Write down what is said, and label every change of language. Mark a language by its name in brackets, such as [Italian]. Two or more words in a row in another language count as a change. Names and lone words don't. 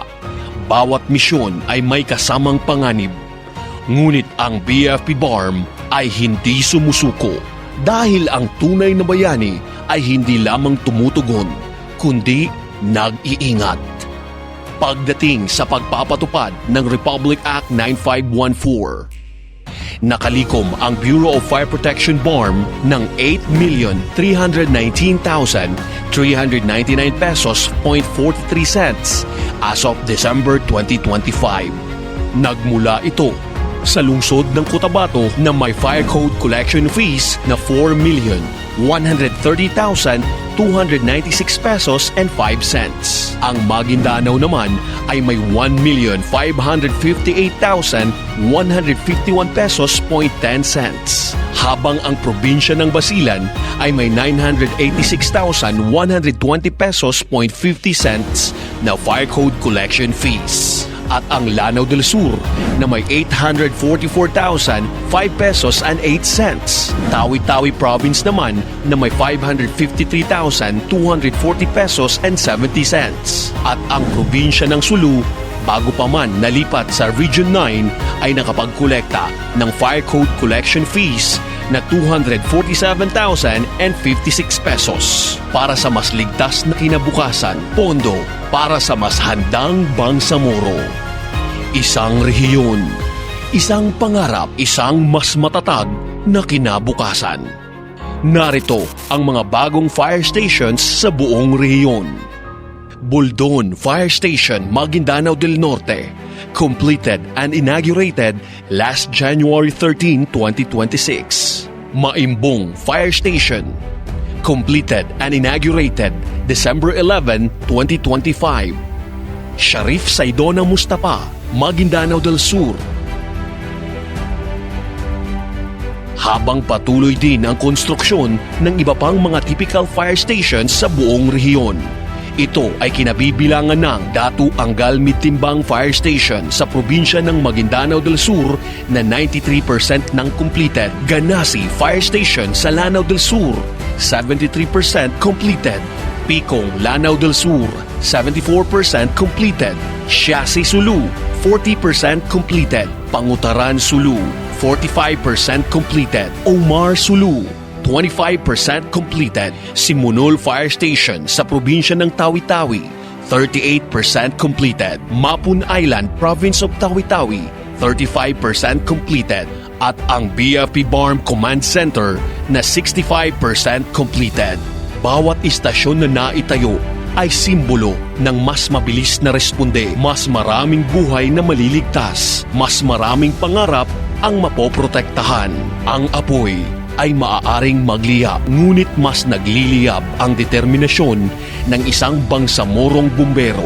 [Filipino] Bawat misyon ay may kasamang panganib. Ngunit ang BFP BARM ay hindi sumusuko, dahil ang tunay na bayani ay hindi lamang tumutugon, kundi nag-iingat. Pagdating sa pagpapatupad ng Republic Act 9514, nakalikom ang Bureau of Fire Protection BARM ng 8,319,399 pesos .43 cents [English] as of December 2025. [Filipino] Nagmula ito sa lungsod ng Cotabato na may [English] fire code collection fees [Filipino] na 4,130,296 [English] pesos and 5 cents. [Filipino] Ang Maguindanao naman ay may 1,558,151 pesos .10 cents. Habang ang probinsya ng Basilan ay may 986,120 pesos .50 cents na [English] fire code collection fees. [Filipino] At ang Lanao del Sur na may 844,005 [English] pesos and 8 cents. [Filipino] Tawi-Tawi Province naman na may 553,240 [English] pesos and 70 cents. [Filipino] At ang probinsya ng Sulu, bago pa man nalipat sa Region 9, ay nakapagkolekta ng [English] fire code collection fees [Filipino] na 247,056 pesos para sa mas ligtas na kinabukasan. Pondo para sa mas handang Bangsamoro. Isang rehiyon, isang pangarap, isang mas matatag na kinabukasan. Narito ang mga bagong [English] fire stations [Filipino] sa buong rehiyon. Buldon Fire Station, Maguindanao del Norte, [English] completed and inaugurated last January 13, 2026. Maimbong Fire Station, completed and inaugurated December 11, 2025. Sharif Saidona Mustapa, Maguindanao del Sur. [Filipino] Habang patuloy din ang konstruksyon ng iba pang mga [English] typical fire stations [Filipino] sa buong rehiyon. Ito ay kinabibilangan ng Datu Angal Mitimbang Fire Station sa probinsya ng Maguindanao del Sur na 93% nang completed. Ganasi Fire Station sa Lanao del Sur, 73% completed. [English] Picong, Lanao del Sur, 74% completed. Siasi Sulu, 40% completed. Pangutaran Sulu, 45% completed. Omar Sulu, 25% completed. [Filipino] Simunol Fire Station sa probinsya ng Tawi-Tawi, 38% completed. [English] Mapun Island, Province of Tawi-Tawi, 35% completed. [Filipino] At ang BFP BARM Command Center na 65% completed. Bawat istasyon na naitayo ay simbolo ng mas mabilis na responde, mas maraming buhay na maliligtas, mas maraming pangarap ang mapoprotektahan. Ang apoy ay maaaring magliyab, ngunit mas nagliliyab ang determinasyon ng isang bangsamorong bumbero.